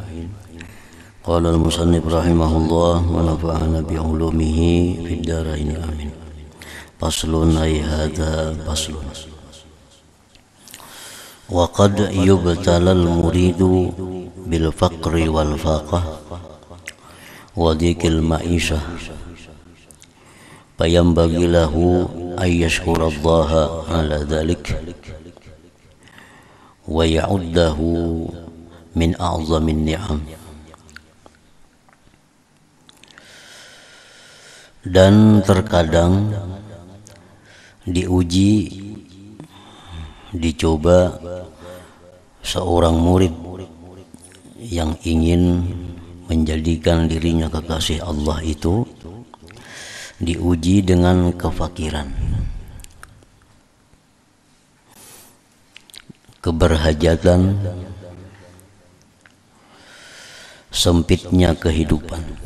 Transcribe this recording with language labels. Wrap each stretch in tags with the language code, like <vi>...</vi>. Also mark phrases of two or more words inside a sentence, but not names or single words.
<ar>قال المصنف رحمه الله ونفعنا بعلومه في الدارين آمين. فصل أي هذا فصل. وقد يبتلى المريد بالفقر والفاقة وضيق المعيشة فينبغي له أن يشكر الله على ذلك ويعده من أعظم النعم.</ar> <id>Dan terkadang diuji, dicoba seorang murid yang ingin menjadikan dirinya kekasih Allah itu diuji dengan kefakiran, keberhajatan, sempitnya kehidupan.</id>